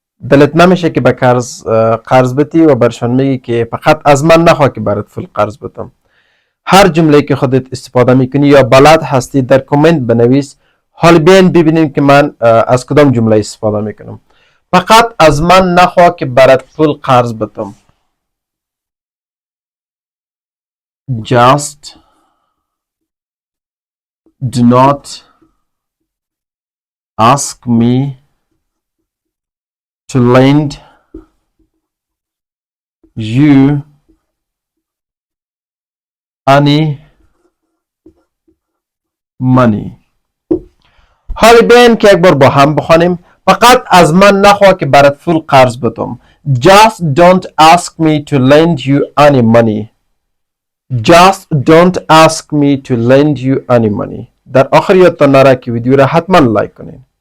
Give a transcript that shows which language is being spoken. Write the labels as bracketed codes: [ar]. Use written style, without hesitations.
[fa] دلت نمیشه که به قرض بدی و برشان میگی که فقط از من نخواه که برات فول قرض بدم. هر جمله که خودت استفاده میکنی یا بلد هستی در کامنت بنویس. حال بیاین ببینیم که من از کدام جمله استفاده میکنم. فقط از من نخواه که برات فول قرض بدم. [en] Just do not ask me to lend you any money. [fa] حالا بیاین که یک بار با هم بخوانیم. فقط از من نخواه که برات فول قرض بدم. [en] Just don't ask me to lend you any money. Just don't ask me to lend you any money. [fa] در آخر یادتان نره که ویدیو را حتما لایک کنین.